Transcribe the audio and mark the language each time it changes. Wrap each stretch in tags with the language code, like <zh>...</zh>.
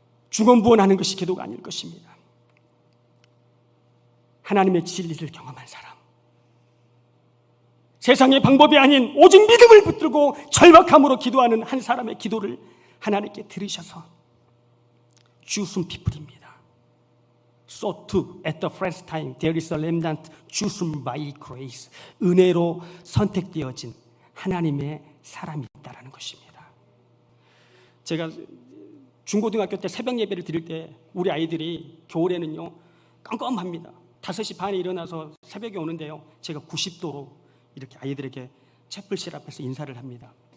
<ko>중언부언하는 것이 기도가 아닐 것입니다. 하나님의 진리를 경험한 사람, 세상의 방법이 아닌 오직 믿음을 붙들고 절박함으로 기도하는 한 사람의 기도를 하나님께 들으셔서 chosen people입니다.</ko> <en>So too at the first time there is a remnant chosen by grace.</en> <ko>은혜로 선택되어진 하나님의 사람이 있다는 것입니다. 제가 중고등학교 때 새벽 예배를 드릴 때 우리 아이들이 겨울에는요 깜깜합니다. 5시 반에 일어나서 새벽에 오는데요, 제가 90도로 이렇게 아이들에게 채플실 앞에서 인사를 합니다.</ko>